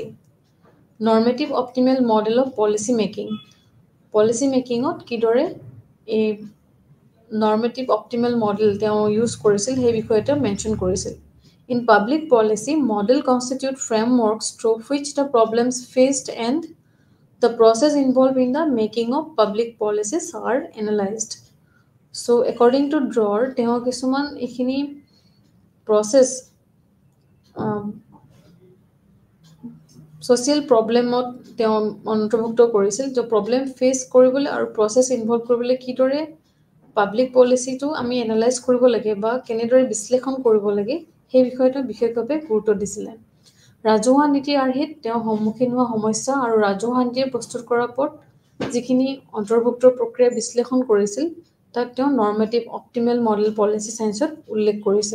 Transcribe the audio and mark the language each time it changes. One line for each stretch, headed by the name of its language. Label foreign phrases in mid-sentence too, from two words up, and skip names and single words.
English: Normative optimal model of policy making. policy making
Assamese: কিদৰে এই
English: normative optimal model
Assamese: তেওঁ ইউজ কৰিছিল সেই বিষয়ে তেওঁ মেনশ্যন কৰিছিল।
English: In public policy, model constitute frameworks through which the problems faced and the process involved in the making of public policies are analyzed. So according to Dror,
Assamese: তেওঁ কিছুমান এইখিনি
English: process social problemত
Assamese: তেওঁ অন্তৰ্ভুক্ত কৰিছিল যে
English: problem face
Assamese: কৰিবলৈ আৰু
English: process involve
Assamese: কৰিবলৈ কিদৰে
English: public policy
Assamese: আমি এনালাইজ কৰিব লাগে বা কেনেদৰে বিশ্লেষণ কৰিব লাগে সেই বিষয়টো বিশেষভাৱে গুৰুত্ব দিছিলে। ৰাজহুৱা নীতিৰ আৰ্হিত তেওঁ সন্মুখীন হোৱা সমস্যা আৰু ৰাজহুৱা নীতি প্ৰস্তুত কৰাৰ ওপৰত যিখিনি অন্তৰ্ভুক্ত প্ৰক্ৰিয়া বিশ্লেষণ কৰিছিল তাক তেওঁ
English: normative optimal model policy science
Assamese: উল্লেখ কৰিছে।